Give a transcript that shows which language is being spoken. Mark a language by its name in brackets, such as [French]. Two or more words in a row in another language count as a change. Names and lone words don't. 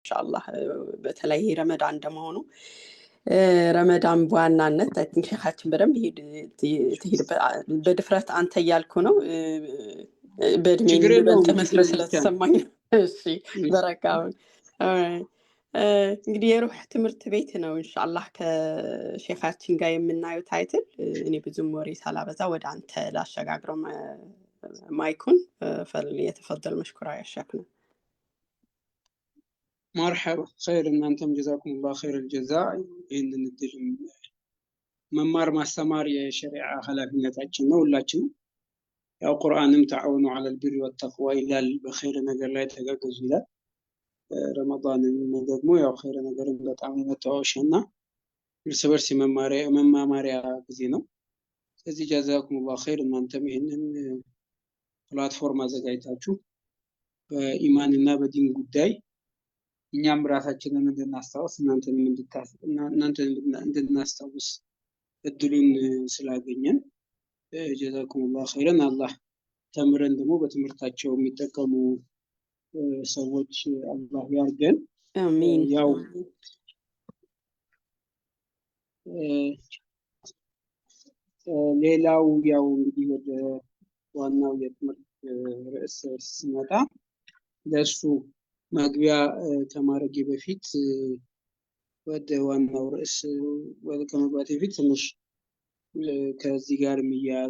[Amharic] ኢንሻአላህ በተለይ ረመዳን እንደመሆኑ ረመዳን በዋናነት አይቲንክ ሼኻችን በደንብ ትሄድ በድፍረት አንተ እያልኩ ነው በእድሜ የሚበልጥ መስሎ ስለተሰማኝ እሺ በረካውን እንግዲህ የሩህ ትምህርት ቤት ነው ኢንሻአላህ ከሼኻችን ጋር የምናየው ታይትል እኔ ብዙም ወሬ ሳላበዛ ወደ አንተ ላሸጋግረው ማይኩን [Arabic] فليتفضل مشكورا يا شيخنا مرحبا خير ان انتم جزاكم الله خير الجزاء ان ندل [Amharic] መማር ማስተማር የሸሪዓ ኃላፊነታችን ነው ሁላችንም ያው ቁርአንም [Arabic] تعاونوا على البر والتقوى [Amharic] ይላል በኸይር ነገር ላይ ተጋገዙ ይላል ረመዳንም ደግሞ ያው ኸይር ነገርን በጣም መተዋወሽና እርስ በርስ መማማሪያ ጊዜ ነው ስለዚህ [Arabic] جزاكم الله خير [Amharic] እናንተም ይሄንን ፕላትፎርም አዘጋጅታችሁ በኢማንና በዲን ጉዳይ እኛም ራሳችንን እንድናስታውስ እናንተን እንድናስታውስ እድሉን ስላገኘን [Arabic] جزاكم الله خير [Amharic] አላህ ተምረን ደግሞ በትምህርታቸው የሚጠቀሙ ሰዎች አላህ ያርገን አሚን ያው ሌላው ያው እንግዲህ ወደ ዋናው የትምህርት ርዕስ ስመጣ ለሱ መግቢያ ተማረጊ በፊት ወደ ዋናው ርዕስ ወደ ከመግባቴ በፊት ትንሽ ከዚህ ጋር የሚያያዙ